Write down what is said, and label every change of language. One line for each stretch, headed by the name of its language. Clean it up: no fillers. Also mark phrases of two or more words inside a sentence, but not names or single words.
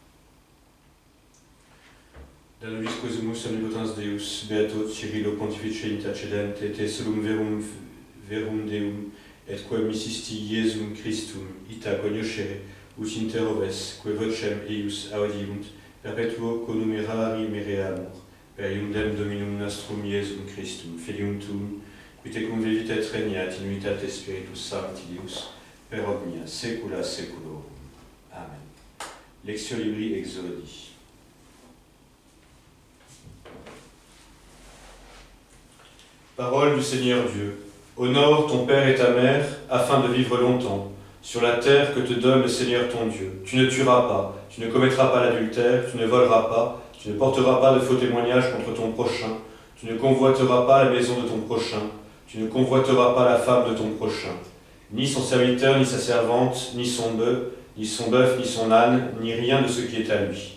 Latin: Da nobis quesumus omnipotens Deus, Beato Cyrilo Pontifice intercedente, te solum verum Deum, et quam missisti Iesum Christum, ita coniuscere, ut inter oves, que vocem eius audiunt, perpetuo connumerari mereamur, per iundem Dominum nostrum Iesum Christum, Filium tuum, qui tecum vivit et regnat in unitate Spiritus Sancti Deus, per omnia saecula saeculorum. Amen. Lectio libri Exodi.
French: Parole du Seigneur Dieu. Honore ton père et ta mère, afin de vivre longtemps, sur la terre que te donne le Seigneur ton Dieu. Tu ne tueras pas, tu ne commettras pas l'adultère, tu ne voleras pas, tu ne porteras pas de faux témoignages contre ton prochain, tu ne convoiteras pas la maison de ton prochain, tu ne convoiteras pas la femme de ton prochain, ni son serviteur, ni sa servante, ni son bœuf, ni son âne, ni rien de ce qui est à lui.